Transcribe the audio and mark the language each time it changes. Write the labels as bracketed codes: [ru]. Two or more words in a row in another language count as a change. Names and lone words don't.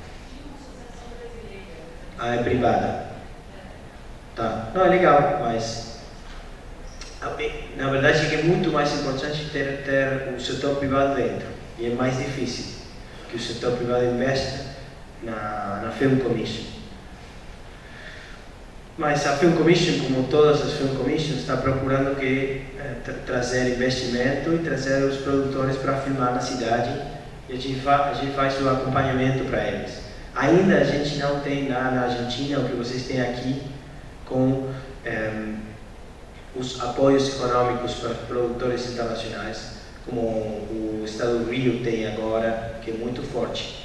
[pt] Ah, é privada. Tá. Não, é legal, mas na verdade é muito mais importante ter o setor privado dentro. E é mais difícil que o setor privado investe na Film Commission. Mas a Film Commission, como todas as Film Commissions, está procurando trazer investimento e trazer os produtores para filmar na cidade, e a gente faz o acompanhamento para eles. Ainda a gente não tem lá na Argentina o que vocês têm aqui com os apoios econômicos para produtores internacionais, como o estado do Rio tem agora, que é muito forte.